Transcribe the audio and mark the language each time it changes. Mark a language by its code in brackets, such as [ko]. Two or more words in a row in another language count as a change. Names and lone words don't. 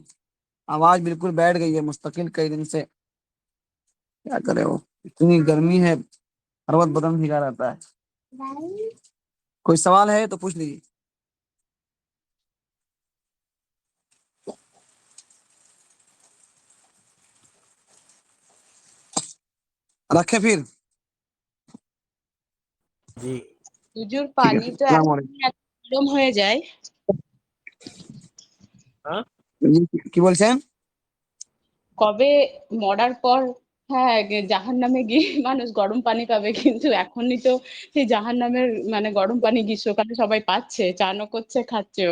[ur] آواز بالکل بیٹھ گئی ہے مستقل کئی دن سے، کیا کرے وہ، اتنی گرمی ہے، ہر وقت بدن بھیگا رہتا ہے۔ کوئی سوال ہے تو پوچھ لیجیے۔ رکھے پھر؟ [bn] জি। হুজুর [ur] ٹھیک ہے، [bn] পানি তো [ur] السلام [bn] এখন [ur] علیکم۔ [bn] এত গরম হয়ে যায়, হ্যাঁ? কি বলছেন? কবে মরার পর হ্যাঁ জাহান্নামে গিয়ে মানুষ গরম পানি পাবে, কিন্তু এখনই তো সেই জাহান্নামের মানে গরম পানি গ্রীষ্মকালে সবাই পাচ্ছে, চানও করছে খাচ্ছেও।